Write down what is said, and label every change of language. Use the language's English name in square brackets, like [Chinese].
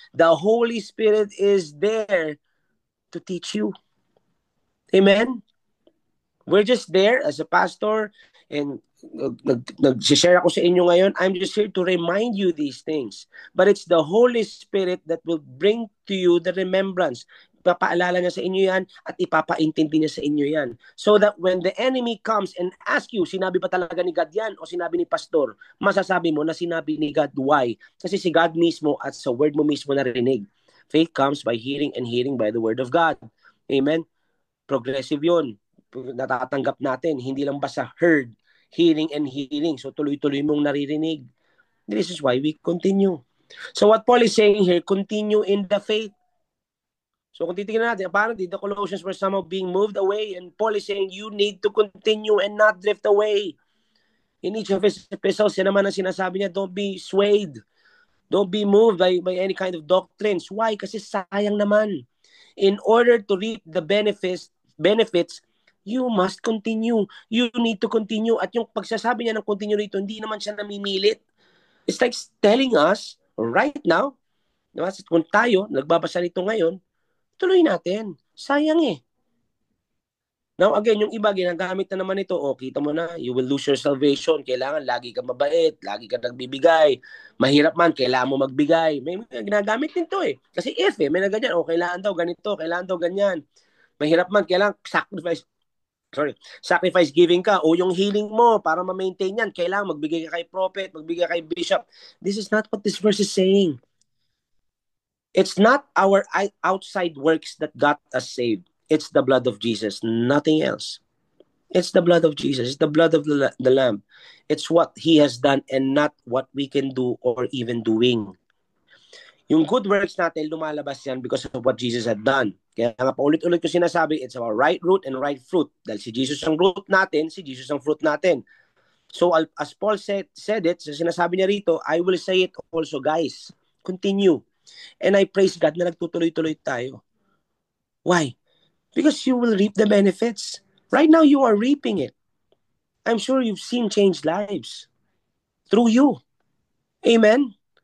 [English] The Holy Spirit is there to teach you. Amen? We're just there as a pastor and [Filipino] nag-share ako sa inyo ngayon. [English] I'm just here to remind you these things. But it's the Holy Spirit that will bring to you the remembrance. [Filipino] Ipapaalala niya sa inyo yan at ipapaintindi niya sa inyo yan. [English] So that when the enemy comes and asks you, [Filipino] sinabi ba talaga ni God yan o sinabi ni pastor, masasabi mo na sinabi ni God. [English] Why? [Filipino] Kasi si God mismo at sa word mo mismo narinig. [English] Faith comes by hearing and hearing by the word of God. Amen? Progressive yun. [Filipino] Natatanggap natin. Hindi lang basta [English] heard, hearing and hearing. So [Filipino] tuloy-tuloy mong naririnig. [English] This is why we continue. So what Paul is saying here, continue in the faith. [Filipino] So kung titignan natin, [English] apparently the Colossians were somehow being moved away and Paul is saying you need to continue and not drift away. In each of his epistles, [Filipino] yan naman ang sinasabi niya, [English] don't be swayed. Don't be moved by any kind of doctrines. Why? [Filipino] Kasi sayang naman. [English] In order to reap the benefits, you must continue. You need to continue. [Filipino] At yung pagsasabi niya ng continue rito, hindi naman siya namimilit. [English] It's like telling us right now, [Filipino] diba, kung tayo, nagbabasa nito ngayon, tuloy natin. Sayang eh. Now again, yung iba ginagamit na naman ito, kita mo na, [English] you will lose your salvation. [Filipino] Kailangan lagi ka mabait, lagi ka nagbibigay. Mahirap man, kailangan mo magbigay. May ginagamit din to eh. Kasi if may naganyan, kailangan daw ganito, kailangan daw ganyan. Mahirap man, kailangan sacrifice giving ka, o yung healing mo para ma-maintain yan, kailangan magbigay ka kay prophet, magbigay ka kay bishop. [English] This is not what this verse is saying. It's not our outside works that got us saved. It's the blood of Jesus, nothing else. It's the blood of Jesus. It's the blood of the Lamb. It's what He has done and not what we can do or even doing. [Filipino] Yung good works natin, lumalabas yan [English] because of what Jesus had done. [Filipino] Kaya nga paulit-ulit ko sinasabi, [English] it's our right root and right fruit. [Filipino] Dahil si Jesus ang root natin, si Jesus ang fruit natin. [English] So as Paul said it, [Filipino] sinasabi niya rito, [English] I will say it also, guys. Continue. And I praise God [Filipino] na nagtutuloy-tuloy tayo. [English] Why? Because you will reap the benefits. Right now, you are reaping it. I'm sure you've seen changed lives through you. Amen?